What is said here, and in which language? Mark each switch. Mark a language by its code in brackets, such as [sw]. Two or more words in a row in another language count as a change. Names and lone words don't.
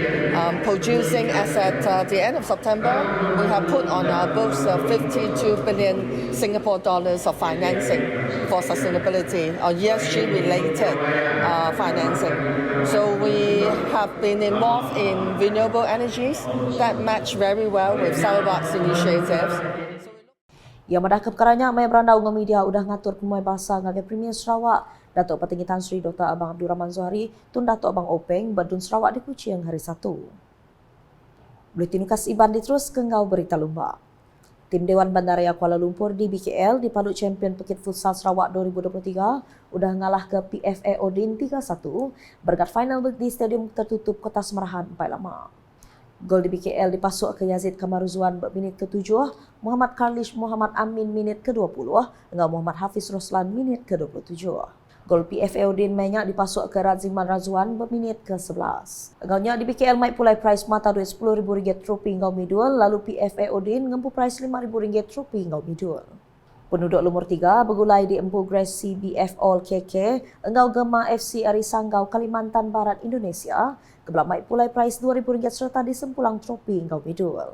[en] Producing as at the end of September, we have put on our books 52 billion Singapore dollars of financing for sustainability or ESG-related financing. So we have been involved in renewable energies that match very well with Sarawak's initiatives. [iba] Yang madah ke perkaranya, Maya Beranda Ungga Media udah ngatur pemui bahasa ngagai Premier Sarawak, Datuk Petinggi Tan Sri Dr. Abang Abdul Rahman Zohari, Tun Datuk Abang Openg, Berdun Sarawak di Kuching hari Sabtu. Buletin Ukas Iban diterus ke ngau berita lumba. Tim Dewan Bandaraya Kuala Lumpur di BKL di Palu Champion Pekit Futsal Sarawak 2023 udah ngalah ke PFA Odin 3-1 berkat final di stadium tertutup Kota Semerahan Pai Lama. Gol di BKL dipasuk ke Yazid Kamaruzuan minit ke-7, Muhammad Karlish Muhammad Amin minit ke-20 dengan Muhammad Hafiz Roslan minit ke-27. Gol PFA Odin banyak dipasuk ke Raziman Razwan berminit ke-11. Agaknya di BKL mai pulai prize mata duit RM10,000 trofi ngau midul, lalu PFA Odin ngempu prize RM5,000 trofi ngau midul. Penduduk lumur 3 bergulai di Empu Grace CBF All KK, engau Gema FC Arisanggau Kalimantan Barat Indonesia, kebelah mai pulai prize RM2,000 serta disempulang trofi ngau midul.